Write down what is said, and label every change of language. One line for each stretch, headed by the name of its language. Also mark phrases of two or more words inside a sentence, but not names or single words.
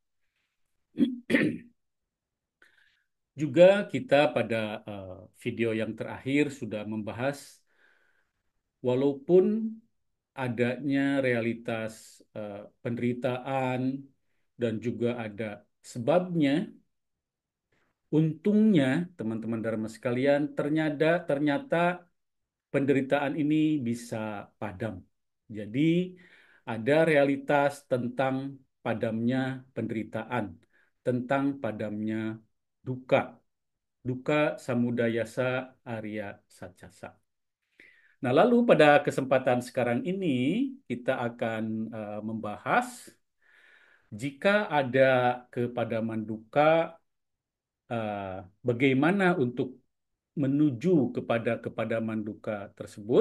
Indonesian: Juga kita pada video yang terakhir sudah membahas, walaupun adanya realitas penderitaan dan juga ada sebabnya, untungnya teman-teman Dharma sekalian, ternyata penderitaan ini bisa padam. Jadi ada realitas tentang padamnya penderitaan, tentang padamnya dukkha.
Pali: Dukkha samudayasa Arya Saccassa.
Indonesian: Nah, lalu pada kesempatan sekarang ini kita akan membahas jika ada kepadaman dukkha, bagaimana untuk menuju kepada kepadaman dukkha tersebut.